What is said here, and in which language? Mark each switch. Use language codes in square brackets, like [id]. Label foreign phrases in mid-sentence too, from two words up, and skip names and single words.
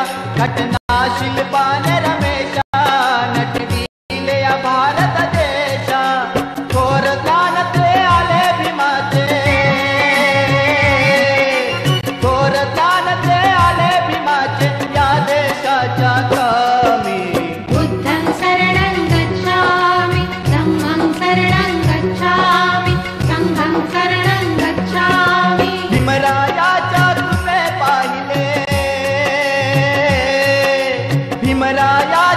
[mr] घटना शिल्पाने रमेशा नटविले या भारत देशा। थोर ज्ञान ते आले भीमाचे, थोर ज्ञान ते आले भीमाचे या देशाच्या कामी। [pi] बुद्धं शरणं गच्छामि धम्मं शरणं गच्छामि संघं शरणं गच्छामि। [mr] भीमरायाच्या कृपे पाहिले, भीमराया